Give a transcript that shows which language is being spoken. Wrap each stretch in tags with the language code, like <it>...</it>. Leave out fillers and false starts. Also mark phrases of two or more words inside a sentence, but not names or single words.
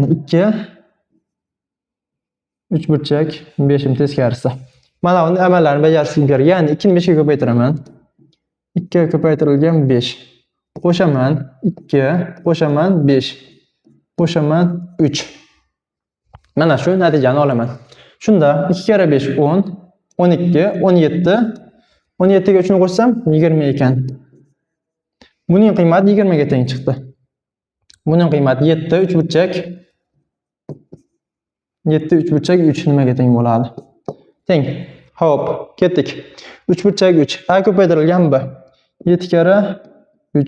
<uz>2 uchburchak 5 ni teskarisi. Mana uni amallarini bajarishim kerak. Ya'ni 2 ni 5 ga ko'paytiraman. 2 ga ko'paytirilgan 5. Qo'shaman 2, qo'shaman 5, qo'shaman 3. Mana shu natijani olaman. Shunda 2 kara 5 10, 12, 17. 17 ga 3 ni qo'shsam 20 ekan. Buning qiymati 20 ga teng chiqdi. Buning qiymati 7 uchburchak 7 3 burchak 3 nimaga teng bo'ladi? Teng. Xo'p, ketdik. 3 burchak 3. A ko'paytirilgan B. 7 kara 3.</uz>